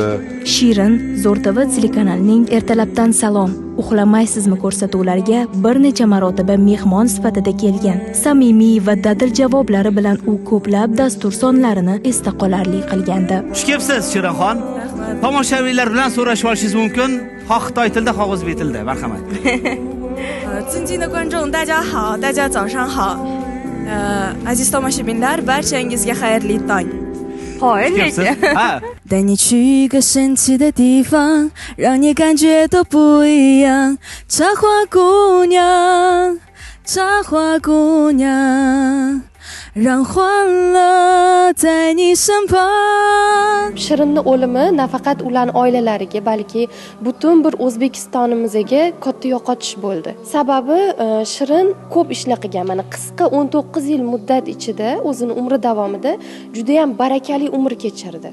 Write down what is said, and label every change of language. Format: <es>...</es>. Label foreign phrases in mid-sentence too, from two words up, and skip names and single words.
<uz>Shirin Zo'r TV telekanalining Ertalabdan salom, uxlamaysizmi ko'rsatuvlariga bir necha marotaba mehmon sifatida kelgan. Samimiy va dadil javoblari bilan u ko'plab dastur sonlarini esda qolarli qilgandi. Xush kelibsiz Shirinxon. Tomoshabinlar bilan so'rashib olishingiz mumkin. Xoh Xitoy tilida, xoh o'zbek tilida. Marhamat.</uz> <zh>尊敬的观众大家好，大家早上好。</zh> <uz>aziz tomoshabinlar, barchangizga xayrli tong. Hoy, nega? Ha.</uz> <zh>带你去一个神奇的地方，让你感觉都不一样。插花姑娘，插花姑娘，让欢乐在你身旁。</zh> <uz>Shirinning o'limi nafaqat ularning oilalariga, balki butun bir O'zbekistonimizga katta yo'qotish bo'ldi. Sababi Shirin ko'p ishlar qilgan. Mana qisqa 19 yil muddat ichida o'zining umri davomida juda ham barakali umr kechirdi.</uz>